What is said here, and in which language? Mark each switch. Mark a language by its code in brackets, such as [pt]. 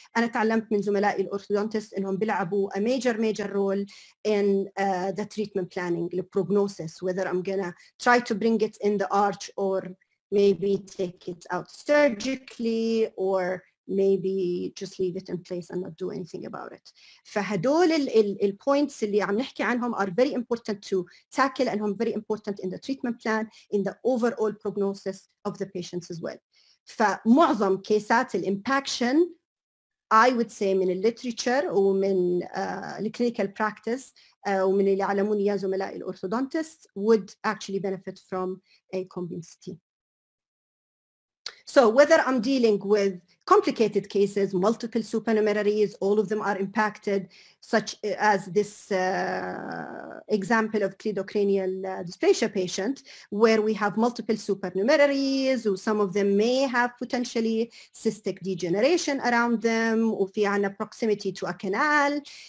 [ar] أنا تعلمت من زملائي الأورثودونتست إنهم بيلعبوا [en] a major role in the treatment planning, the prognosis, whether I'm gonna try to bring it in the arch or maybe take it out surgically or maybe just leave it in place and not do anything about it. [ar] فهدول الpoints اللي عم نحكي عنهم [en] are very important to tackle and [ar] هم [en] very important in the treatment plan, in the overall prognosis of the patients as well. [ar] فمعظم كيسات الامباكشن [en] I would say [ar] من الليتريتشر ومن الكلينيكال براكتس ومن اللي علموني يا زملائي الأورثودونتست [en] would actually benefit from a comb beam CT. So whether I'm dealing with complicated cases, multiple supernumeraries, all of them are impacted, such as this example of cleidocranial dysplasia patient, where we have multiple supernumeraries, or some of them may have potentially cystic degeneration around them, [ar] وفي عنا [en] proximity to a canal.